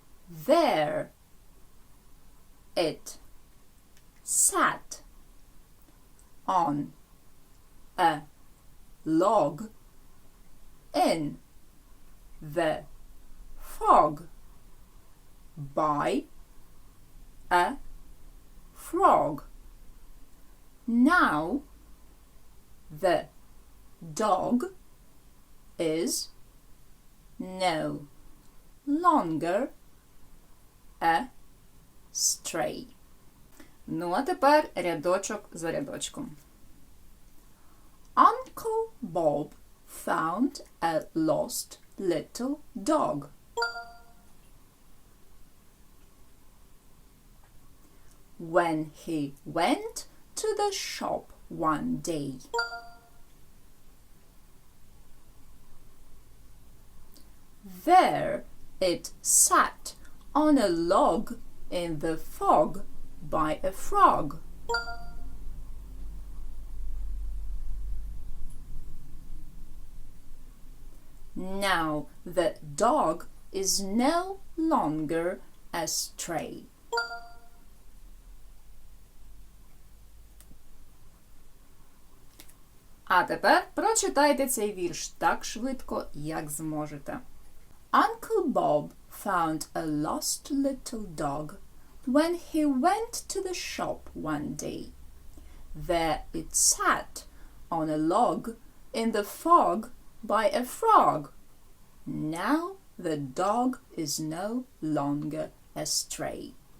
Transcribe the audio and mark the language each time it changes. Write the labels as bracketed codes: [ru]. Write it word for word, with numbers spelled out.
[en] there it sat on a log in the fog by a frog. Now the dog is no longer a stray. [uk] Ну а тепер рядочок за рядочком. [en] Bob found a lost little dog. When he went to the shop one day. There it sat on a log in the fog by a frog. Now the dog is no longer astray. [uk] А тепер прочитайте цей вірш так швидко, як зможете. [en] Uncle Bob found a lost little dog when he went to the shop one day. There it sat on a log in the fog by a frog. Now the dog is no longer astray.